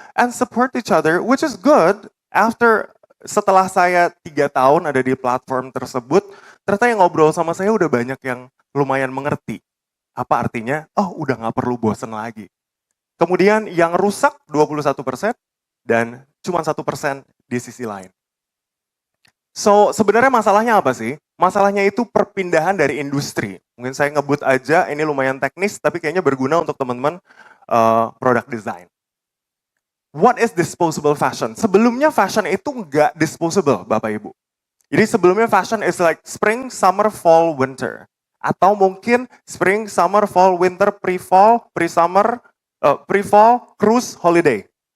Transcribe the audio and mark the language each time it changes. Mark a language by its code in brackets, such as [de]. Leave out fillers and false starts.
[en] And support each other, which is good. [id] Setelah saya 3 tahun ada di platform tersebut, ternyata yang ngobrol sama saya udah banyak yang lumayan mengerti. Apa artinya? Oh udah gak perlu bosen lagi. Kemudian yang rusak 21% dan cuma 1% di sisi lain. So sebenarnya masalahnya apa sih? Masalahnya itu perpindahan dari industri. Mungkin saya ngebut aja, ini lumayan teknis, tapi kayaknya berguna untuk teman-teman product design. [en] What is disposable fashion? [id] Sebelumnya fashion itu nggak disposable, Bapak Ibu. Jadi sebelumnya [en] fashion is like spring, summer, fall, winter. [id] Atau mungkin [en] spring, summer, fall, winter, pre-fall, pre-summer, pre-fall, cruise, holiday.